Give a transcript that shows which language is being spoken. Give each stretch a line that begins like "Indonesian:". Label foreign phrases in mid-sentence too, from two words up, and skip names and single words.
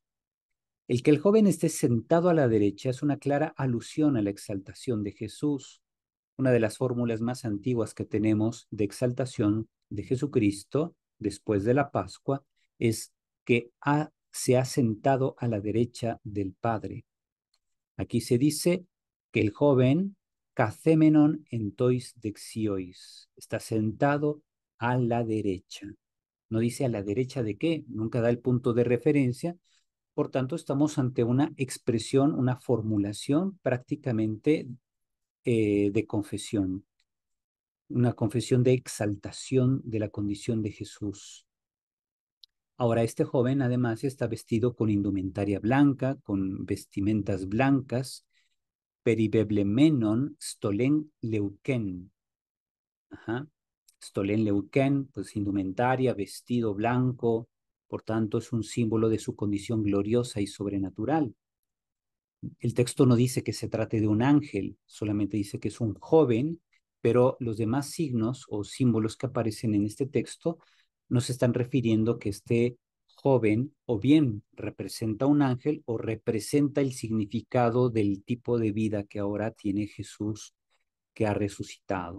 Spanish: El que el joven esté sentado a la derecha es una clara alusión a la exaltación de Jesús, una de las fórmulas más antiguas que tenemos de exaltación de Jesucristo después de la Pascua es que se ha sentado a la derecha del Padre. Aquí se dice que el joven
Greek: καθήμενον ἐν τοῖς δεξιοῖς
Spanish: está sentado a la derecha. No dice a la derecha de qué, nunca da el punto de referencia. Por tanto, estamos ante una expresión, una formulación prácticamente de confesión, una confesión de exaltación de la condición de Jesús. Ahora, este joven además está vestido con indumentaria blanca, con vestimentas blancas,
Greek: περιβεβλημένον στολὴν λευκήν.
Spanish: Ajá.
Greek: στολὴν λευκήν,
Spanish: pues indumentaria, vestido blanco, por tanto es un símbolo de su condición gloriosa y sobrenatural. El texto no dice que se trate de un ángel, solamente dice que es un joven, pero los demás signos o símbolos que aparecen en este texto nos están refiriendo que este joven o bien representa un ángel o representa el significado del tipo de vida que ahora tiene Jesús que ha resucitado.